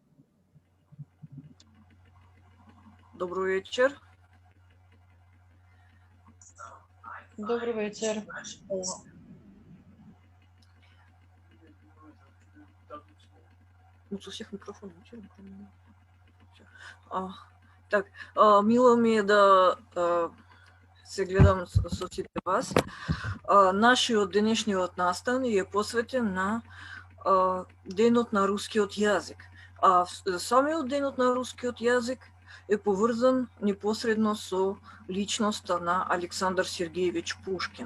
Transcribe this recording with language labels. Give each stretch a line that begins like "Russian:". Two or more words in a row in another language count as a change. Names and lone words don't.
Russian: Добрый вечер. Добрый вечер. У всех микрофон. Так,
Macedonian: мило ми е да се гледам со сите вас. Нашиот денешниот настан е посветен на денот на рускиот јазик. Самиот денот на рускиот јазик е поврзан непосредно со личноста на Александар Сергеевич Пушкин.